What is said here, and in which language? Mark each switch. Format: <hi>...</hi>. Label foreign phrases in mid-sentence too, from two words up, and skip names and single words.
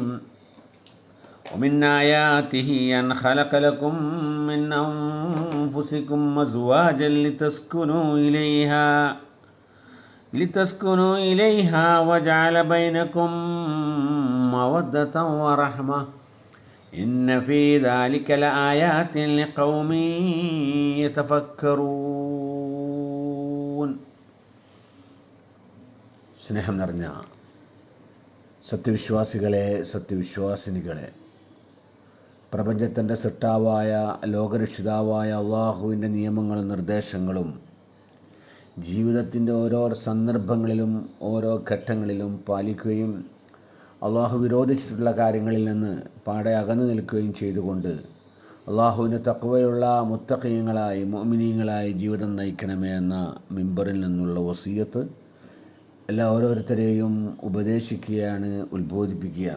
<ar>ومن آياته أن خلق لكم من أنفسكم أزواجا لتسكنوا إليها وجعل بينكم مودة ورحمة إن في ذلك لآيات لقوم يتفكرون.</ar> <ml>സ്നേഹം നിറഞ്ഞ സത്യവിശ്വാസികളെ, സത്യവിശ്വാസിനികളെ, പ്രപഞ്ചത്തിൻ്റെ സൃഷ്ടാവായ ലോകരക്ഷിതാവായ അള്ളാഹുവിൻ്റെ നിയമങ്ങളും നിർദ്ദേശങ്ങളും ജീവിതത്തിൻ്റെ ഓരോ സന്ദർഭങ്ങളിലും ഓരോ ഘട്ടങ്ങളിലും പാലിക്കുകയും അള്ളാഹു വിരോധിച്ചിട്ടുള്ള കാര്യങ്ങളിൽ നിന്ന് പാടെ അകന്നു നിൽക്കുകയും ചെയ്തുകൊണ്ട് അള്ളാഹുവിന് തഖ്വയുള്ള മുത്തഖീങ്ങളായി മുഅ്മിനീങ്ങളായി ജീവിതം നയിക്കണമേ എന്ന മിമ്പറിൽ നിന്നുള്ള വസിയത്ത് ഓരോരുത്തരെയും ഉപദേശിക്കുകയാണ്, ഉത്ബോധിപ്പിക്കുകയാണ്.</ml>